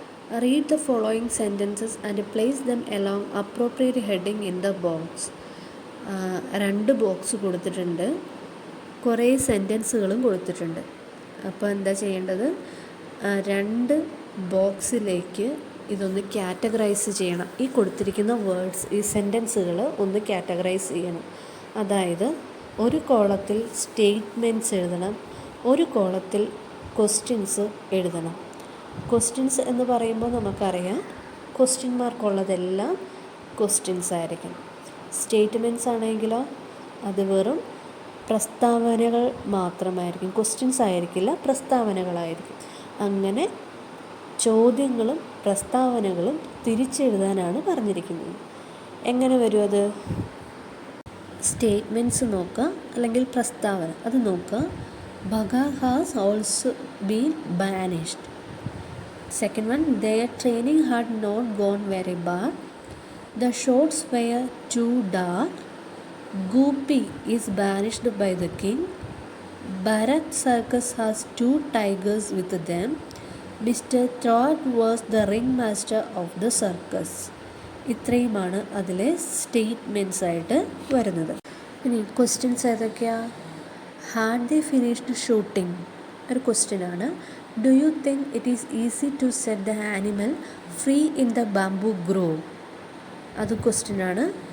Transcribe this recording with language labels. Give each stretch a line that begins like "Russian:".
English: Read the following sentences and place them along appropriate heading in the box.
Malayalam: രണ്ട് box കൊടുത്തിട്ടുണ്ട്, കുറേ സെൻറ്റൻസുകളും കൊടുത്തിട്ടുണ്ട്. അപ്പോൾ എന്താ ചെയ്യേണ്ടത്? രണ്ട് ബോക്സിലേക്ക് ഇതൊന്ന് കാറ്റഗറൈസ് ചെയ്യണം. ഈ കൊടുത്തിരിക്കുന്ന വേർഡ്സ്, ഈ സെൻറ്റൻസുകൾ ഒന്ന് കാറ്റഗറൈസ് ചെയ്യണം. അതായത് ഒരു കോളത്തിൽ സ്റ്റേറ്റ്മെൻറ്റ്സ് എഴുതണം, ഒരു കോളത്തിൽ ക്വസ്റ്റ്യൻസ് എഴുതണം. ക്വസ്റ്റ്യൻസ് എന്ന് പറയുമ്പോൾ നമുക്കറിയാം, ക്വസ്റ്റ്യൻ മാർക്കുള്ളതെല്ലാം ക്വസ്റ്റ്യൻസ് ആയിരിക്കും. സ്റ്റേറ്റ്മെൻറ്റ്സ് ആണെങ്കിലോ അത് വെറും പ്രസ്താവനകൾ മാത്രമായിരിക്കും, ക്വസ്റ്റ്യൻസ് ആയിരിക്കില്ല, പ്രസ്താവനകളായിരിക്കും. അങ്ങനെ ചോദ്യങ്ങളും പ്രസ്താവനകളും തിരിച്ചെഴുതാനാണ് പറഞ്ഞിരിക്കുന്നത്. എങ്ങനെ വരും അത്? സ്റ്റേറ്റ്മെൻറ്റ്സ് നോക്കുക, അല്ലെങ്കിൽ പ്രസ്താവന അത് നോക്കുക.
English: Bagha has also been banished. Second one, their training had not gone very bad. The shorts were too dark. Goopy is banished by the king. Bharat circus has 2 tigers with them. Mr. Trout was the ringmaster of the circus.
Malayalam: ഇത്രയുമാണ് അതിലെ statements ആയിട്ട് വരുന്നത്. ഇനി questions ഏതൊക്കെയാണ്?
English: had they finished shooting
Malayalam: ഒരു ക്വസ്റ്റ്യനാണ്.
English: Do you think it is easy to set the animal free in the bamboo grove?
Malayalam: അത് ക്വസ്റ്റ്യനാണ്.